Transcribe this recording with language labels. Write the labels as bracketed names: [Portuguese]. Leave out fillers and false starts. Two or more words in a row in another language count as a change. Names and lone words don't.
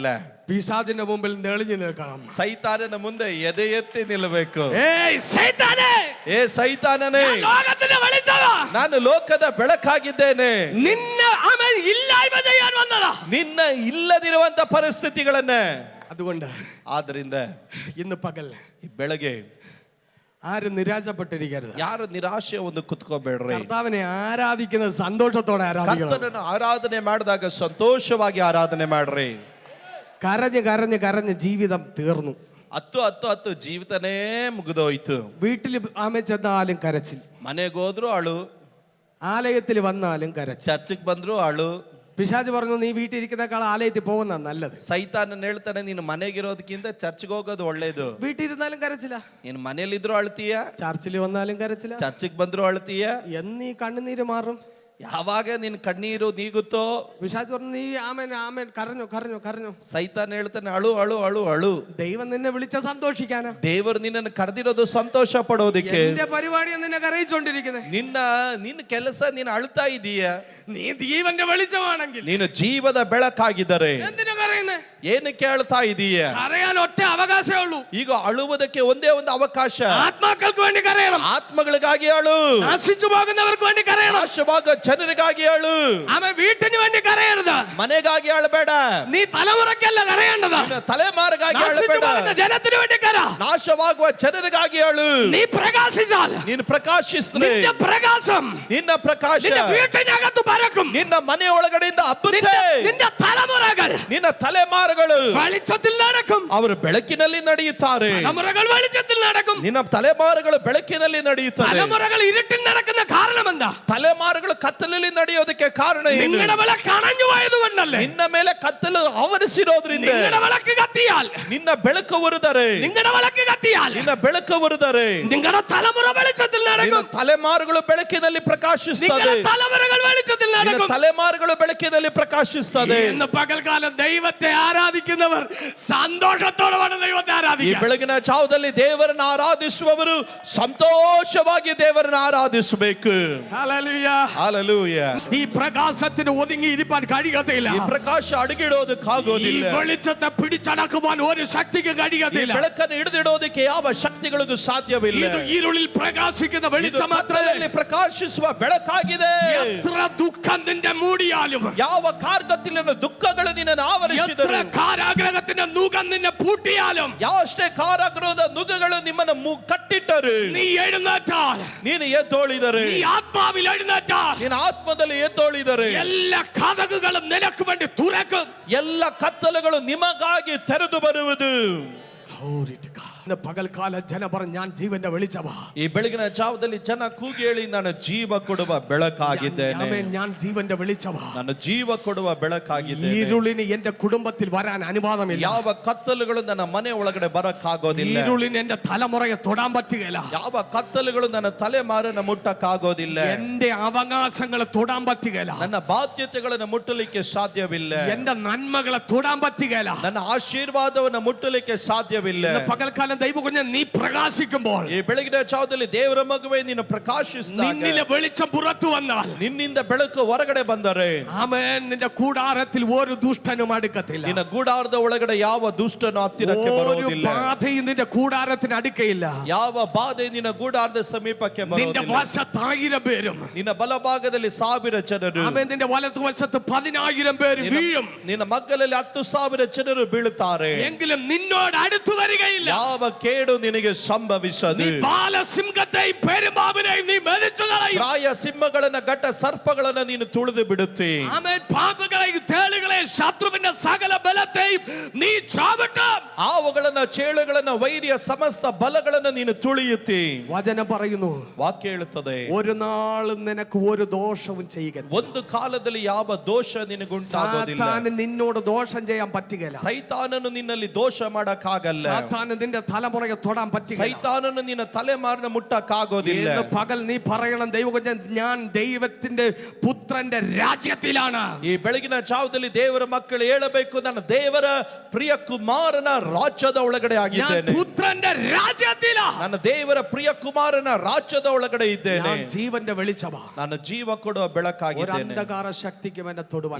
[Malayalam] പിശാചിന്റെ മുമ്പിൽ നെളിഞ്ഞു നിൽക്കണം. [Kannada] ಸೈತಾನನ ಮುಂದೆ ಎದೆ ಎತ್ತಿ ನಿಲ್ಲಬೇಕು. [Malayalam] ഏയ് സൈതാനേ, [Kannada] ಏ ಸೈತಾನನೇ, [Malayalam] ലോകത്തിന്റെ വെളിച്ചവ, [Kannada] ನಾನು ಲೋಕದ ಬೆಳಕಾಗಿದ್ದೇನೆ. [Malayalam] നിന്നെ ആമേൻ ഇല്ലായ്മ ചെയ്യാൻ വന്നതാ. [Kannada] ನಿನ್ನ ಇಲ್ಲದಿರುವಂತ ಪರಿಸ್ಥಿತಿಗಳನ್ನ. [Malayalam] അതുകൊണ്ട് [Kannada] ಆದ್ರಿಂದ [Malayalam] ഇന്ന് പകൽ [Kannada] ಈ ಬೆಳಗ್ಗೆ [Malayalam] ആരും നിരാശപ്പെട്ടിരിക്കരുത്. [Kannada] ಯಾರು ನಿರಾಶೆ ಒಂದು ಕುತ್ಕೋಬೇಡ್ರಿ. [Malayalam] കർത്താവിനെ ആരാധിക്കുന്നത് സന്തോഷത്തോടെ ആരാധിക്കണം. [Kannada] ಕರ್ತನನ್ನು ಆರಾಧನೆ ಮಾಡಿದಾಗ ಸಂತೋಷವಾಗಿ ಆರಾಧನೆ ಮಾಡ್ರಿ. [Malayalam] കരഞ്ഞ് കരഞ്ഞ് കരഞ്ഞ് ജീവിതം തീർന്നു. [Kannada] ಹತ್ತು ಜೀವಿತನೇ ಮುಗಿದೋಯ್ತು. [Malayalam] വീട്ടിൽ ആമേ ചെന്നാലും കരച്ചിൽ, [Kannada] ಮನೆಗೆ ಹೋದ್ರು ಅಳು, [Malayalam] ആലയത്തിൽ വന്നാലും കരച്ചിൽ. [Kannada] ಚರ್ಚಿಗೆ ಬಂದ್ರು ಅಳು. [Malayalam] പിശാച് പറഞ്ഞു നീ വീട്ടിലിരിക്കുന്നേക്കാൾ ആലയത്തിൽ പോകുന്ന നല്ലത്. [Kannada] ಸೈತಾನನ್ ಹೇಳ್ತಾನೆ ನೀನು ಮನೆಗಿರೋದಕ್ಕಿಂತ ಚರ್ಚ್ಗೆ ಹೋಗೋದು ಒಳ್ಳೇದು. [Malayalam] വീട്ടിലിരുന്നാലും കരച്ചില്ല, [Kannada] ನೀನು ಮನೇಲಿದ್ರು ಅಳ್ತೀಯ, [Malayalam] ചർച്ചിൽ വന്നാലും കരച്ചില്ല. [Kannada] ಚರ್ಚಿಗೆ ಬಂದ್ರು ಅಳ್ತೀಯ. [Malayalam] എന്നീ കണ്ണുനീര് മാറും? [Kannada] ಯಾವಾಗ ನಿನ್ ಕಣ್ಣೀರು ನೀಗುತ್ತೋ. [Malayalam] പിശാച് പറഞ്ഞു നീ ആമേൻ ആമേൻ കരഞ്ഞു കരഞ്ഞു കരഞ്ഞു. [Kannada] ಸೈತಾನ ಹೇಳ್ತಾನೆ ಅಳು ಅಳು ಅಳು ಅಳು. [Malayalam] ദൈവം നിന്നെ വിളിച്ച സന്തോഷിക്കാനാ. [Kannada] ದೇವರು ನಿನ್ನನ್ನು ಕರೆದಿರೋದು ಸಂತೋಷ ಪಡೋದಿಕ್ಕೆ. [Malayalam] എന്റെ പരിപാടിയെ നിന്നെ കരയിച്ചോണ്ടിരിക്കുന്നത്. [Kannada] ನಿನ್ನ ಕೆಲಸ ನೀನು ಅಳ್ತಾ ಇದೀಯ. [Malayalam] നീ ജീവന്റെ വെളിച്ചമാണെങ്കിൽ, [Kannada] ನೀನು ಜೀವದ ಬೆಳಕಾಗಿದ್ದರೆ [Malayalam] എന്തിനാ കരയുന്നേ? [Kannada] ಏನಕ್ಕೆ ಅಳ್ತಾ ಇದೀಯ? [Malayalam] കരയാൻ ഒറ്റ അവകാശമേ ഉള്ളൂ. [Kannada] ಈಗ ಅಳುವುದಕ್ಕೆ ಒಂದೇ ಒಂದು ಅವಕಾಶ. [Malayalam] ആത്മാക്കൾക്ക് വേണ്ടി കരയണം. [Kannada] ಆತ್ಮಗಳಿಗಾಗಿ ಅಳು. [Malayalam] നശിച്ചു പോകുന്നവർക്ക് വേണ്ടി കരയണം. [Kannada] ನಾಶವಾಗ ಜನರಿಗಾಗಿ ಅಳು. [Malayalam] ആമേൻ. വീട്ടിന് വേണ്ടി കരയരുത്. [Kannada] ಮನೆಗಾಗಿ ಅಳಬೇಡ. [Malayalam] നീ തലമുറയ്ക്കല്ല കരയേണ്ടത്. [Kannada] ನಿನ್ನ ತಲೆಮಾರಿಗಾಗಿ [Malayalam] നശിച്ചു [Kannada] ಅಳಬೇಡ. [Malayalam] പോകുന്ന ജനത്തിന് വേണ്ടി കര. [Kannada] ನಾಶವಾಗುವ ಜನರಿಗಾಗಿ ಅಳು. [Malayalam] നീ പ്രകാശിച്ചാൽ [Kannada] ನೀನು ಪ್ರಕಾಶಿಸಿದ್ರೆ [Malayalam] നിന്റെ പ്രകാശം [Kannada] ನಿನ್ನ ಪ್ರಕಾಶ [Malayalam] നിന്റെ വീട്ടിനകത്ത് പരക്കും. [Kannada] ನಿನ್ನ ಮನೆ ಒಳಗಡೆಯಿಂದ ಹಬ್ಬುತ್ತೆ. [Malayalam] നിന്റെ തലമുറകൾ [Kannada] ನಿನ್ನ ತಲೆಮಾರುಗಳು [Malayalam] വെളിച്ചത്തിൽ നടക്കും. [Kannada] ಅವರು ಬೆಳಕಿನಲ್ಲಿ ನಡೆಯುತ್ತಾರೆ. [Malayalam] തലമുറകൾ വെളിച്ചത്തിൽ നടക്കും. [Kannada] ನಿನ್ನ ತಲೆಮಾರುಗಳು ಬೆಳಕಿನಲ್ಲಿ ನಡೆಯುತ್ತಾರೆ. [Malayalam] തലമുറകൾ ഇരുട്ടിൽ നടക്കുന്ന കാരണം എന്താ? [Kannada] ತಲೆಮಾರುಗಳು ಕತ್ತಲಲ್ಲಿ ನಡೆಯೋದಕ್ಕೆ ಕಾರಣ ಏನು? [Malayalam] നിങ്ങളുടെ വിളക്ക് അണഞ്ഞു പോയതുകൊണ്ടല്ലേ? [Kannada] ನಿನ್ನ ಮೇಲೆ ಕತ್ತಲು ಆವರಿಸಿರೋದ್ರಿಂದ. [Malayalam] നിങ്ങളുടെ വിളക്ക് കത്തിയാൽ, [Kannada] ನಿನ್ನ ಬೆಳಕು ಉರಿದರೆ, [Malayalam] നിങ്ങളുടെ വിളക്ക് കത്തിയാൽ [Kannada] ನಿನ್ನ ಬೆಳಕು ಉರಿದರೆ [Malayalam] നിങ്ങളുടെ തലമുറ വെളിച്ചത്തിൽ [Kannada] ನಿನ್ನ [Malayalam] നടക്കും. [Kannada] ತಲೆಮಾರುಗಳು ಬೆಳಕಿನಲ್ಲಿ ಪ್ರಕಾಶಿಸುತ್ತದೆ. [Malayalam] നിങ്ങളുടെ തലമുറകൾ വെളിച്ചത്തിൽ [Kannada] ನಿನ್ನ [Malayalam] നടക്കും. [Kannada] ತಲೆಮಾರುಗಳು ಬೆಳಕಿನಲ್ಲಿ ಪ್ರಕಾಶಿಸುತ್ತದೆ. [Malayalam] ഇന്ന് പകൽക്കാലം ദൈവത്തെ ആരാധിക്കുന്നവർ സന്തോഷത്തോടെ വേണം ദൈവത്തെ [Kannada] ಈ [Malayalam] ആരാധിക്കാൻ. [Kannada] ಬೆಳಗಿನ ಜಾವದಲ್ಲಿ ದೇವರನ್ನು ಆರಾಧಿಸುವವರು ಸಂತೋಷವಾಗಿ ದೇವರನ್ನು ಆರಾಧಿಸಬೇಕು. [Malayalam] ഹല്ലേലൂയ. [Kannada] ಹಲ್ಲೆಲೂಯಾ. [Malayalam] ഈ പ്രകാശത്തിന് ഒതുങ്ങി ഇരിപ്പാൻ കഴിയത്തില്ല. [Kannada] ಈ ಪ್ರಕಾಶ [Malayalam] ഈ [Kannada] ಅಡಗಿಡೋದಕ್ಕಾಗೋದಿಲ್ಲ. [Malayalam] വെളിച്ചത്തെ പിടിച്ചടക്കുവാൻ ഒരു ശക്തിക്ക് [Kannada] ಈ [Malayalam] കഴിയത്തില്ല. [Kannada] ಬೆಳಕನ್ನು ಹಿಡಿದಿಡೋದಕ್ಕೆ ಯಾವ ಶಕ್ತಿಗಳಿಗೂ ಸಾಧ್ಯವಿಲ್ಲ. [Malayalam] ഇത് ഇരുളിൽ പ്രകാശിക്കുന്ന [Kannada] ಇದು [Malayalam] വെളിച്ചം മാത്രമേ. [Kannada] ಕತ್ತಲಲ್ಲಿ ಪ್ರಕಾಶಿಸುವ ಬೆಳಕಾಗಿದೆ. [Malayalam] എത്ര ദുഃഖം നിന്റെ മൂടിയാലും, [Kannada] ಯಾವ ಕಾರ್ಗತ್ತಿನ ದುಃಖಗಳು ನಿನ್ನನ್ನು [Malayalam] എത്ര [Kannada] ಆವರಿಸಿದರು, [Malayalam] കാരാഗ്രഹത്തിന്റെ നുകം നിന്നെ പൂട്ടിയാലും, [Kannada] ಯಾವಷ್ಟೇ ಕಾರಾಗೃಹದ ನುಗಗಳು ನಿಮ್ಮನ್ನು ಕಟ್ಟಿಟ್ಟರು, [Malayalam] നീ എഴുന്നേറ്റാൽ, [Kannada] ನೀನು ಎದ್ದೋಳಿದರೆ, [Malayalam] നീ ആത്മാവിൽ എഴുന്നേറ്റാൽ, [Kannada] ನಿನ್ನ ಆತ್ಮದಲ್ಲಿ ಎದ್ದೋಳಿದರೆ [Malayalam] എല്ലാ കഥകുകളും നിനക്ക് വേണ്ടി തുറക്കും. [Kannada] ಎಲ್ಲ ಕತ್ತಲುಗಳು ನಿಮಗಾಗಿ ತೆರೆದು ಬರುವುದು. [Malayalam] ഇന്ന് പകൽക്കാല ജനം പറഞ്ഞു ഞാൻ ജീവന്റെ വെളിച്ചമാ. [Kannada] ಈ ಬೆಳಗಿನ ಜಾವದಲ್ಲಿ ಜನ ಕೂಗಿ ಹೇಳಿ ನಾನು ಜೀವ ಕೊಡುವ ಬೆಳಕಾಗಿದ್ದೇನೆ. [Malayalam] ആമേൻ. ഞാൻ ജീവന്റെ വെളിച്ചമാ. [Kannada] ನಾನು ಜೀವ ಕೊಡುವ ಬೆಳಕಾಗಿದ್ದೇನೆ. [Malayalam] ഇരുളിന് എന്റെ കുടുംബത്തിൽ വരാൻ അനുവാദമില്ല. [Kannada] ಯಾವ ಕತ್ತಲುಗಳು ನನ್ನ ಮನೆ ಒಳಗಡೆ ಬರಕ್ಕಾಗೋದಿಲ್ಲ. [Malayalam] ഇരുളിന് എന്റെ തലമുറയെ തൊടാൻ പറ്റുകയില്ല. [Kannada] ಯಾವ ಕತ್ತಲುಗಳು ನನ್ನ ತಲೆಮಾರನ್ನ ಮುಟ್ಟಕ್ಕಾಗೋದಿಲ್ಲ. [Malayalam] എന്റെ അവകാശങ്ങളെ തൊടാൻ പറ്റുകയില്ല. [Kannada] ನನ್ನ ಬಾಧ್ಯತೆಗಳನ್ನು ಮುಟ್ಟಲಿಕ್ಕೆ ಸಾಧ್ಯವಿಲ್ಲ. [Malayalam] എന്റെ നന്മകളെ തൊടാൻ പറ്റുകയില്ല. [Kannada] ನನ್ನ ಆಶೀರ್ವಾದವನ್ನು ಮುಟ್ಟಲಿಕ್ಕೆ ಸಾಧ್ಯವಿಲ್ಲ. [Malayalam] ഇന്ന് പകൽക്കാലം ദൈവകുഞ്ഞ് നീ പ്രകാശിക്കുമ്പോൾ, [Kannada] ಈ ಬೆಳಗಿನ ಜಾವದಲ್ಲಿ ದೇವರ ಮಗುವೆ ನೀನು ಪ್ರಕಾಶಿಸಿದಾಗ, [Malayalam] നിന്നിലെ വെളിച്ചം പുറത്തു വന്നാൽ, [Kannada] ನಿನ್ನಿಂದ ಬೆಳಕು ಹೊರಗಡೆ ಬಂದರೆ, [Malayalam] ആമേൻ, നിന്റെ കൂടാരത്തിൽ ഒരു ദുഷ്ടനും അടുക്കത്തില്ല. [Kannada] ನಿನ್ನ ಗೂಡಾರದ ಒಳಗಡೆ ಯಾವ ದುಷ್ಟನು ಹತ್ತಿರಕ್ಕೆ [Malayalam] ഒരു [Kannada] ಬರುವುದಿಲ್ಲ. [Malayalam] ബാധയും നിന്റെ കൂടാരത്തിന് അടുക്കയില്ല. [Kannada] ಯಾವ ಬಾಧೆ ನಿನ್ನ ಗೂಡಾರದ ಸಮೀಪಕ್ಕೆ [Malayalam] നിന്റെ [Kannada] ಬರುವುದಿಲ್ಲ. [Malayalam] വശത്ത് 1000 പേരും, [Kannada] ನಿನ್ನ ಬಲಭಾಗದಲ್ಲಿ 1000 ಜನರು, [Malayalam] ആമേൻ, നിന്റെ വലതുവശത്ത് 10000 പേര് വീഴും. [Kannada] ನಿನ್ನ ಮಗ್ಗಲಲ್ಲಿ 10,000 ಜನರು ಬೀಳುತ್ತಾರೆ. [Malayalam] എങ്കിലും നിന്നോട് അടുത്തു വരികയില്ല. [Kannada] ಯಾವ ಕೇಡು ನಿನಗೆ ಸಂಭವಿಸದು. [Malayalam] നീ ബാലസിംഹത്തെയും പെരുമ്പാമ്പിനെയും നീ മെതിച്ചു കളയും. [Kannada] ಪ್ರಾಯ ಸಿಂಹಗಳನ್ನ ಘಟ್ಟ ಸರ್ಪಗಳನ್ನ ನೀನು ತುಳಿದು ಬಿಡುತ್ತಿ. [Malayalam] ആമേൻ. പാമ്പുകളെയും തേളുകളെയും ശത്രുവിന്റെ സകല ബലത്തെയും നീ ചാവട്ടും. [Kannada] ಹಾವುಗಳನ್ನ ಚೇಳುಗಳನ್ನ ವೈರಿಯ ಸಮಸ್ತ ಬಲಗಳನ್ನ ನೀನು ತುಳಿಯುತ್ತಿ. [Malayalam] വചനം പറയുന്നു, [Kannada] ವಾಕ್ಯ ಹೇಳುತ್ತದೆ, [Malayalam] ഒരു നാളും നിനക്ക് ഒരു ദോഷവും ചെയ്യുക. [Kannada] ಒಂದು ಕಾಲದಲ್ಲಿ ಯಾವ ದೋಷ ನಿನಗುಂಟಾಗೋದಿಲ್ಲ. [Malayalam] സാത്താന് നിന്നോട് ദോഷം ചെയ്യാൻ പറ്റുകയില്ല. [Kannada] ಸೈತಾನನು ನಿನ್ನಲ್ಲಿ ದೋಷ ಮಾಡಕ್ಕಾಗಲ್ಲ. [Malayalam] സാത്താന് നിന്റെ തലമുറയെ തൊടാൻ പറ്റുകയില്ല. [Kannada] ಸೈತಾನನು ನಿನ್ನ ತಲೆಮಾರಿನ ಮುಟ್ಟಕ್ಕಾಗೋದಿಲ್ಲ. [Malayalam] ഇന്ന് പകൽ നീ പറയണം, ദൈവകുഞ്ഞൻ, ഞാൻ ദൈവത്തിന്റെ പുത്രന്റെ രാജ്യത്തിലാണ്. [Kannada] ಈ ಬೆಳಗಿನ ಜಾವದಲ್ಲಿ ದೇವರ ದೇವರ ಮಕ್ಕಳು ಹೇಳಬೇಕು, ನನ್ನ ದೇವರ ಪ್ರಿಯ ಕುಮಾರನ ರಾಜ್ಯದ ಒಳಗಡೆ [Malayalam] ഞാൻ [Kannada] ಆಗಿದ್ದೇನೆ. [Malayalam] പുത്രന്റെ രാജ്യത്തിലാ. [Kannada] ನನ್ನ ದೇವರ ಪ್ರಿಯ ಕುಮಾರನ ರಾಜ್ಯದ ಒಳಗಡೆ ಇದ್ದೇನೆ. [Malayalam] ഞാൻ ജീവന്റെ വെളിച്ചമാ. [Kannada] ನಾನು ಜೀವ ಕೊಡುವ [Malayalam] ഒരു [Kannada] ಬೆಳಕಾಗಿದ್ದೇನೆ. [Malayalam] അന്ധകാര ശക്തിക്കും എന്നെ തൊടുവാൻ